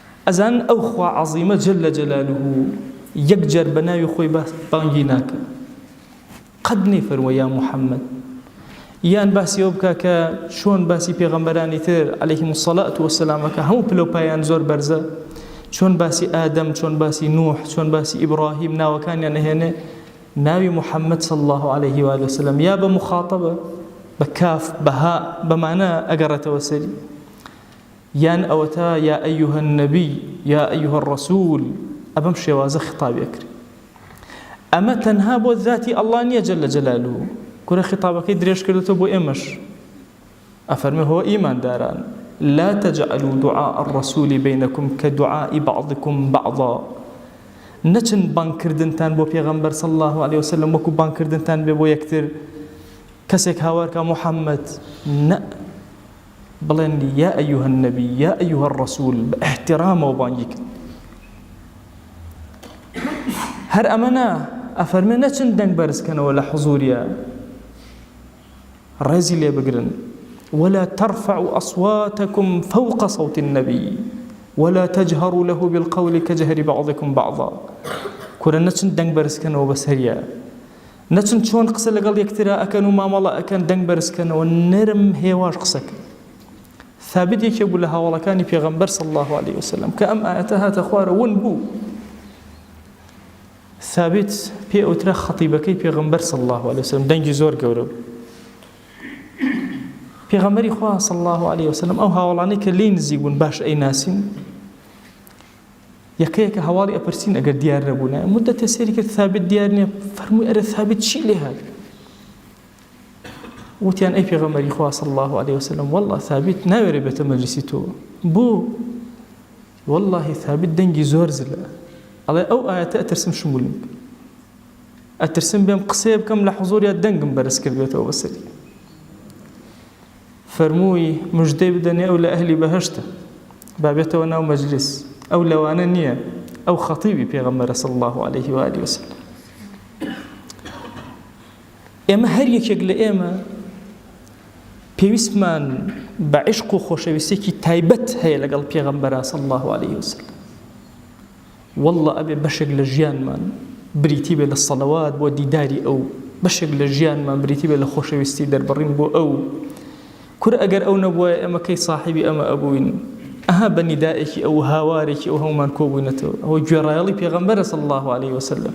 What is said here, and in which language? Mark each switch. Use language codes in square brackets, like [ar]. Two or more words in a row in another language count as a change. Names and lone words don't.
[ckb] ئەزان ئەو خوا عەزیمە [ar] جەلە جەلالوه [ckb] یەکجار بە ناوی خۆی بانگی ناکە، قەت نەیفەرمووە یا محەممەد، یان باسی ئەوە بکە کە چۆن باسی پێغەمبەرانی تر [ar] عەلەیهیمو السەڵات وەسەلامەکە [ckb] هەموو پلەپایان زۆر بەرزە، چۆن باسی ئادەم، چۆن باسی نوح، چۆن باسی ئیبراهیم ناوەکانیان نەهێنێ، ناوی محەممەد [ar] صلی الله عليه وآله وسلم [ckb] یا بە مخاطبە بە کاف بەها بەمانە ئەگەڕێتەوە سەری، یان ئەوەتە [ar] یا ئەیوهە النەبی یا ئەیوهە الرەسوول، [ckb] ئەبەم شێوازە خطابی ئەکرێ. ئەمە تەنها بۆ ذاتی ئەڵڵا نییە [ar] جەلە جەلالوه، [ckb] کورە خطابەکەی درێژ کردێتەوە بۆ ئێمەش، ئەفەرمێ هۆ ئیمانداران [ar] لا تجعلوا دعاء الرسول بينكم كدعاء بعضكم بعضا، [ckb] نەچن بانگکردنتان بۆ پێغەمبەر [ar] صلی الله عليه وسلم [ckb] وەکو بانگکردنتان بێ بۆ یەکتر، کەسێک هاوارکە محەممەد نە، بڵێن [ar] یا ئەیوهە النەبی یا ئەیوهە الرەسوول [ckb] بە ئەحتیرامەوە بانگی کرد. هەر ئەمەنا ئەفەرمێ نەچن دەنگ بەرزکەنەوە لە حوزوریە، ڕێزی لێ بگرن. [ar] ولا ترفعوا أصواتكم فوق صوت النبي ولا تجهروا له بالقول كجهر بعضكم بعضا، [ckb] كورا نچن دنگ برسكنەوە بەسەریە، نەچن چۆن قسە لەگەڵ یەکترا ئەکەن و مامەڵە ئەکەن دەنگ بەرزکەنەوە، نەرم هێواش قسەکە. ثابت یەکێ بوو لە هاوڵەکانی پێغەمبەر [ar] صلی الله عليه وسلم [ckb] کە ئەم ئاەتە هاتە خوارە ون بوو. ثابت پێ ئەوترا خەتیبەکەی پێغەمبەر [ar] صلی الله عليه وسلم، [ckb] دەنگی زۆر گەورە بوو. پێغەمبەری خوا [ar] صلی الله عليه وسلم [ckb] ئەو هاوڵانەی کە لێی نزیک بوون باش ئەیناسین، یەکەیەکە هەواڵی ئەپرسین ئەگەر دیار نەبوونە، مدەتێ سێری کرد ثابت دیار نییە، فەرمووی ئەرە ثابت چی لێ هات؟ وتیان ئەی پێغەمبەری خوا [ar] صلی الله عليه وسلم [ckb] والله ثابت ناوێرە بێتە مەجلیسی تۆ. بۆ؟ والله ثابت دەنگی زۆر زلە، ئەڵێ ئەو ئاەتە ئەترسم شمولم، ئەترسم بێم قسێ بکەم لە حوزوریە دەنگم بەرز کردێتەوە بەسەری. فەرمووی مژدەی بدەنێ ئەو لە ئەهلی بەهەشتە، بابێتەوە ناو مەجلیس، ئەو لەوانە نییە، ئەو خەتیبی پێغەمبەرە [ar] صلی الله عليه وآله وسلم. [ckb] ئێمە هەر یەکێک لە ئێمە پێویستمان بە عشق و خۆشەویستێکی تایبەت هەیە لەگەڵ پێغەمبەرە [ar] صلی الله عليه وسلم. [ckb] والله ئەبێ بەشێک لە ژیانمان بریتی بێ لە سەڵەوات بۆ دیداری ئەو، بەشێک لە ژیانمان بریتی بێ لە خۆشەویستی دەربڕین بۆ ئەو. کورە ئەگەر ئەو نەبووە ئەمە کەی صاحبی ئەمە ئەبووین، ئەها بە نیدائێکی ئەو هاوارێکی ئەو هەمومان کۆبووینەتەوە، ئەوە گوێڕایەڵی پێغەمبەرە [ar] صلی الله عليه وسلم.